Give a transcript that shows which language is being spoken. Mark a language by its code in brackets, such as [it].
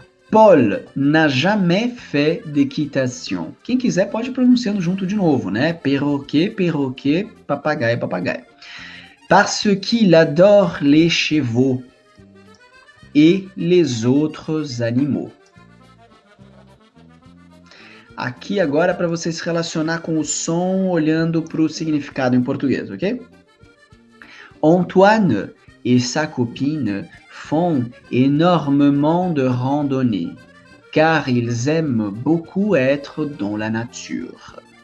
[fr] Paul n'a jamais fait d'équitation. [pt] Quem quiser pode ir pronunciando junto de novo, né? [fr] Perroquet, perroquet, [pt] papagaio, papagaio. [fr] Parce qu'il adore les chevaux et les autres animaux. [pt] Aqui agora para você se relacionar com o som olhando para o significado em português, ok? [fr] Antoine et sa copine font énormément de randonnées, car ils aiment beaucoup être dans la nature.